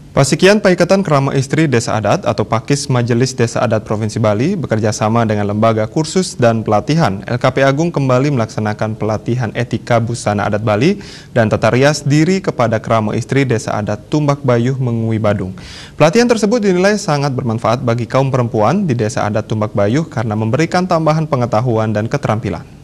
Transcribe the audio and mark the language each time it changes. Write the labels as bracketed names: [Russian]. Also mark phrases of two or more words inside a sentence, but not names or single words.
[Indonesian] Pasikian Paikatan Kerama Istri Desa Adat atau Pakis Majelis Desa Adat Provinsi Bali bekerja sama dengan Lembaga Kursus dan Pelatihan LKP Agung kembali melaksanakan pelatihan etika busana adat Bali dan tata rias diri kepada Kerama Istri Desa Adat Tumbak Bayuh Mengui Badung. Pelatihan tersebut dinilai sangat bermanfaat bagi kaum perempuan di Desa Adat Tumbak Bayuh karena memberikan tambahan pengetahuan dan keterampilan.